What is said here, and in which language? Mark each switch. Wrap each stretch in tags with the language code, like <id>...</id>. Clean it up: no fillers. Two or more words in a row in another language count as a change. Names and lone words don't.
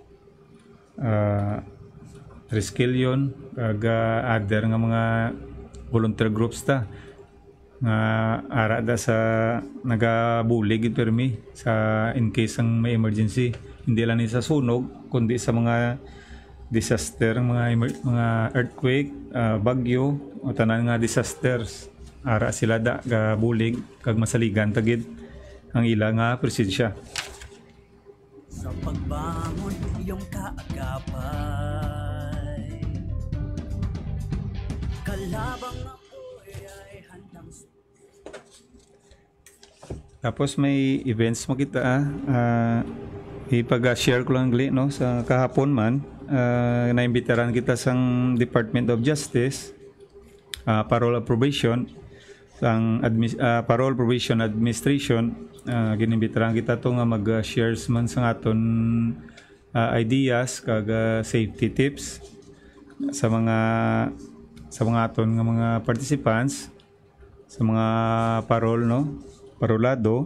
<hil>Triskelion kag other nga mga</hil> <en>volunteer groups</en> <hil>ta nga ara da sa nagabulig gid permi sa</hil> <en>in case</en> <hil>ang may emergency, hindi lang ni sa sunog kundi sa mga disaster, mga earthquake, bagyo o tanan nga disasters, ara sila da ga bulig kag masaligan tagid ang ila nga presensya.</hil> <tl>Sa pagbangon iyong kaagapay, kalabang ako'y ay handang.</tl> <hil>Tapos may events mo kita ipag-share ko lang gali no sa kahapon man, naimbitaran kita sang Department of Justice, Parole Probation sang Parole Probation Administration, ginimbitaran kita to nga mag-shares man sa aton ideas kag</hil> <en>safety tips</en> <hil>sa mga aton nga mga participants sa mga parol parolado.</hil>